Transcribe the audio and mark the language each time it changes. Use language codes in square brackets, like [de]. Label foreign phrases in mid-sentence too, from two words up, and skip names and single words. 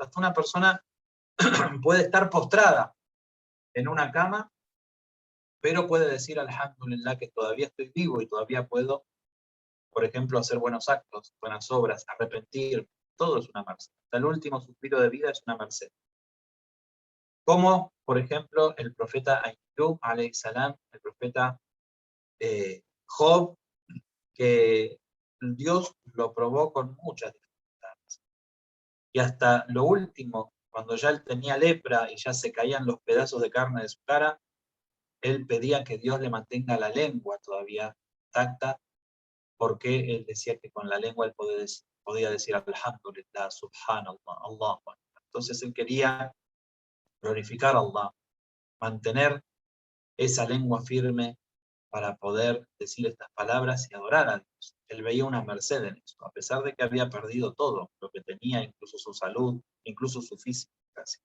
[es] Hasta una persona puede estar postrada en una cama, pero puede decir alhamdulillah que todavía estoy vivo y todavía puedo, por ejemplo, hacer buenos actos, buenas obras, arrepentir. Todo es una merced. Hasta el último suspiro de vida es una merced. Como, por ejemplo, el profeta Ayub, [ar] عليه السلام, [es] el profeta Job, que Dios lo probó con muchas dificultades. Y hasta lo último, cuando ya él tenía lepra y ya se caían los pedazos de carne de su cara, él pedía que Dios le mantenga la lengua todavía intacta, porque él decía que con la lengua él podía decir [ar] الحمد لله، سبحان الله، الله. [es] Entonces él quería glorificar a Allah, mantener esa lengua firme para poder decir estas palabras y adorar a Dios. Él veía una merced en eso, a pesar de que había perdido todo lo que tenía, incluso su salud, incluso su físico casi.